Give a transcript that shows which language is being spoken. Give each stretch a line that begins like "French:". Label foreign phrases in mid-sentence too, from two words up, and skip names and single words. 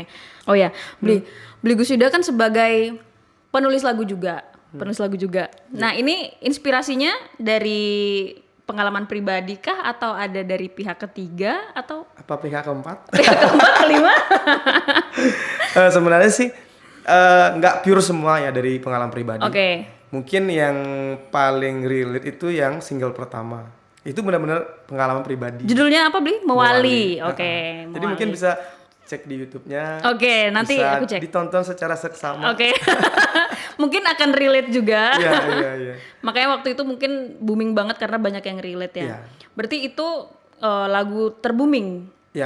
Indonesian: Oh ya, Beli Gus Wida kan sebagai penulis lagu juga, Nah, ini inspirasinya dari pengalaman pribadi kah atau ada dari pihak ketiga atau Apa pihak keempat? pihak keempat, kelima? Sebenarnya sih nggak pure semua ya dari pengalaman pribadi. Oke. Mungkin yang paling relate itu yang single pertama. Itu benar-benar pengalaman pribadi. Judulnya apa, Bli? Mewali. Mewali. Oke. Jadi mungkin bisa cek di YouTube-nya. Oke, nanti bisa aku cek. ditonton secara seksama. Oke. Mungkin akan relate juga. Iya. Makanya waktu itu mungkin booming banget karena banyak yang relate ya. Iya. Berarti itu lagu terbooming Iya,